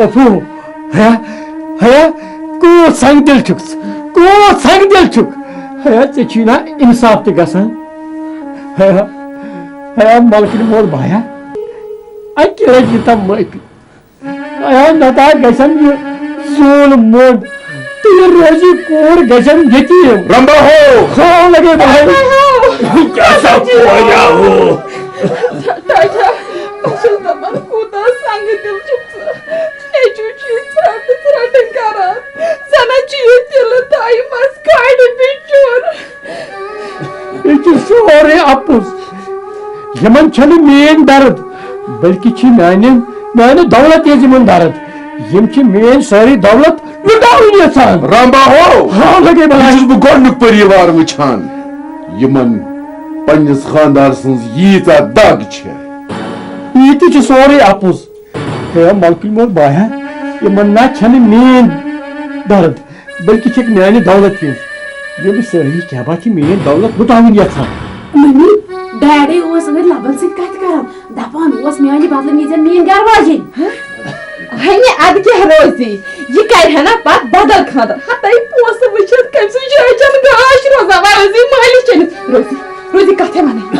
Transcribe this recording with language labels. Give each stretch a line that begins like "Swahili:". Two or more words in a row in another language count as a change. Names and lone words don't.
Kashmiri: افو ہے کوٗت سنگ دِل چھُکھ ژٕ کوٗت سنگ دِل چھُکھ ہے ژےٚ چھُے نا اِنصاف تہِ گژھان ہے ملکہٕ مول بایا اکہِ لٹہِ دِ تم معٲفی ہے نتہٕ گژھن یہِ زوٗل موٚنڈ تہٕ یہِ روزی کوٗر گژھن یتیٖم رمبا ہو لگے بھائی کیٛاہ پویا ہو ٹاٹھا بہٕ چھَس دپان کوٗتاہ سنگہٕ دِل چھُکھ ژٕ نیٚچوٗ چھُے ژھرٛٹہٕ کران زنان چھُ یہِ دِلہٕ تایہِ منٛز کھالہِ بِچور یہِ چھُ سورُے اَپُز یِمن چھنہٕ میٲنۍ درد بلکہِ چھِ میانہِ دولت یٲژ یِمن درد یم چھ
Urdu: میری ساری دولت
Kashmiri: لٹاؤن یژھان رمبا ہو ہاں لگے بلائی چھس بہ گۄڈنیُک پریوار وٕچھان یمن پننس خاندار سٕنٛز ییٖژاہ دگ چھےٚ یہ تہ سورے اپُز ہے ملکہ مول بایا یمن نہ چھنہ مین درد بلکہ چھک میانہ دولت ہنز یم
Urdu: ساری کیا بات
Kashmiri: مین دولت لٹاؤن یژھان
English: mummy daddy
Kashmiri: اوس اگر لبن سۭتۍ کتھ کران دپان اوس میانہِ بدلہٕ نیٖزٮ۪ن میٲنۍ گرٕ واجٮ۪نۍ ہنہِ اد کیٛاہ روزی یہ کرِ نا پتہٕ بدل خاندر ہتاے پونسہٕ وٕچھِتھ کٔمۍ سٕنٛز جایہِ چھنہٕ گاش روزان وۄنۍ مٲلِس چٔنِس روزی کتھے ونٕنۍ